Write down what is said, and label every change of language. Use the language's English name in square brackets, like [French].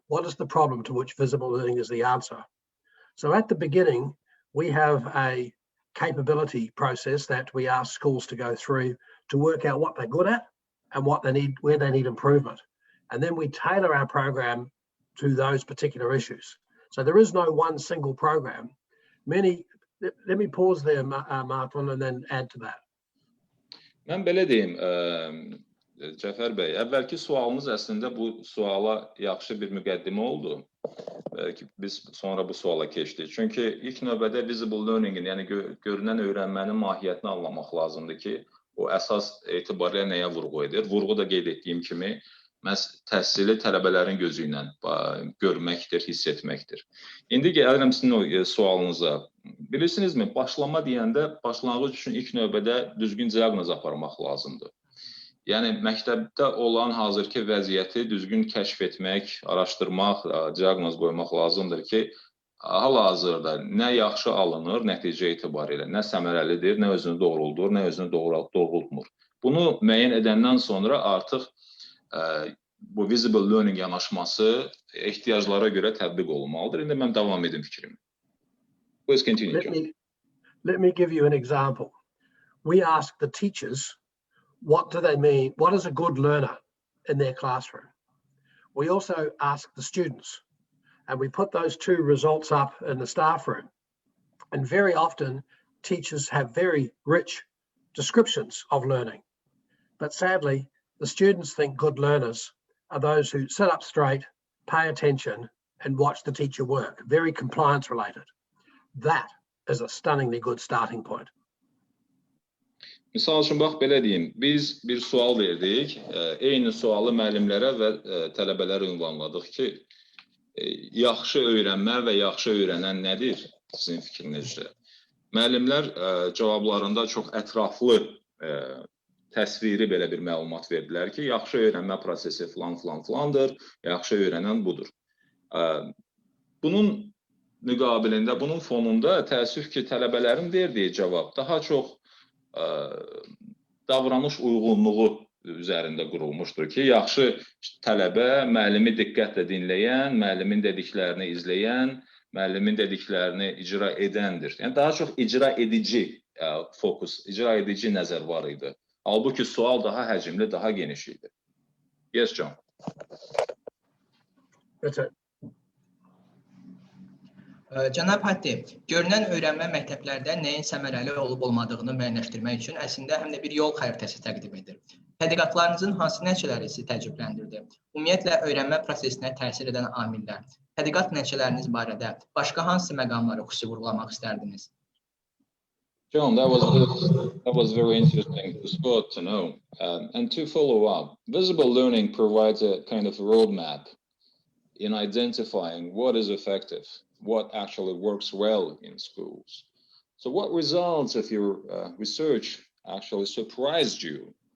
[English] What is the problem to which visible learning is the answer? So at the beginning, we have a capability process that we ask schools to go through to work out what they're good at and what they need, where they need improvement. And then we tailor our program to those particular issues. So there is no one single program. Let me pause there, Martin, and then add to that. [Azerbaijani] Mən belə deyim, Cəfər bəy, əvvəlki sualınız əslində bu suala yaxşı bir müqəddimə oldu. Belki biz sonra bu suala keçdik. Çünki ilk növbədə visible learning-in, yəni görünən öyrənmənin mahiyyətini anlamaq lazımdır ki, o əsas etibarilə nəyə vurğu edir. Vurğu da qeyd etdiyim kimi, məhz təhsili tələbələrin gözü ilə görməkdir, hiss etməkdir. İndi gəlirəm sizin o sualınıza. Bilirsinizmi, başlama deyəndə başlanğıc üçün ilk növbədə düzgün diaqnoz aparmaq lazımdır. Yəni, məktəbdə olan hazırki vəziyyəti düzgün kəşf etmək, araşdırmaq, diaqnoz qoymaq lazımdır ki, hal-hazırda nə yaxşı alınır nəticə etibarilə, nə səmərəlidir, nə özünü doğruldur, nə özünü doğrultmur. Bunu müəyyən edəndən sonra artıq bu visible learning yanaşması ehtiyaclara görə tətbiq olunmalıdır. İndi mən davam edim fikrimi. [English] Please continue, John. Let me give you an example. We ask the teachers, what do they mean? What is a good learner in their classroom? We also ask the students, and we put those two results up in the staff room. And very often, teachers have very rich descriptions of learning. But sadly, the students think good learners are those who sit up straight, pay attention, and watch the teacher work. Very compliance related. That is a stunningly good starting point. [Azerbaijani] Misal üçün, bax, belə deyim, biz bir sual verdik, eyni sualı müəllimlərə və tələbələrə ünvanladıq ki, yaxşı öyrənmə və yaxşı öyrənən nədir sizin fikrinizcə? Müəllimlər cavablarında çox ətraflı təsviri belə bir məlumat verdilər ki, yaxşı öyrənmə prosesi filandır, yaxşı öyrənən budur. Bunun müqabilində, bunun fonunda təəssüf ki, tələbələrin verdiyi cavab daha çox davranış uyğunluğu üzərində qurulmuşdur ki, yaxşı tələbə müəllimi diqqətlə dinləyən, müəllimin dediklərini izləyən, müəllimin dediklərini icra edəndir. Yəni, daha çox icra edici fokus, icra edici nəzər var idi. Halbuki sual daha həcmli, daha geniş idi. [English] Yes, John. That's it. [Azerbaijani] Cənab Hatti, görünən öyrənmə məktəblərdə nəyin səmərəli olub-olmadığını müəyyənləşdirmək üçün əslində həm də bir yol xəritəsi təqdim edir. Tədqiqatlarınızın hansı nəticələri sizi təəccübləndirdi? Ümumiyyətlə, öyrənmə prosesinə təsir edən amillər, tədqiqat nəticələriniz barədə başqa hansı məqamları xüsusi vurğulamaq istərdiniz? [English] John, that was very interesting to know. And to follow up, visible learning provides a kind of roadmap in identifying what is effective, what actually works well in schools. So what results of your research actually surprised you?